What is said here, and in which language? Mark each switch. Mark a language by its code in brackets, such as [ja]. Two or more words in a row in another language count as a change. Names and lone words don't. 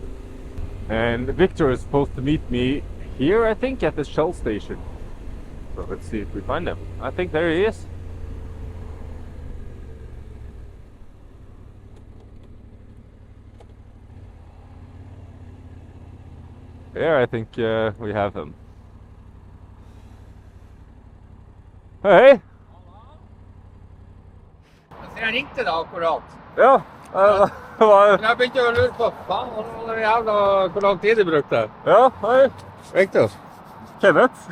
[en] And Victor is supposed to meet me here, I think, at the Shell station. So let's see if we find him. I think there he is. There, I think we have him. [no] Hej! Jeg ringte deg akkurat. Ja, Jeg begynte å lure på hvor lang tid du brukte. ja, hei. Victor, Kenneth.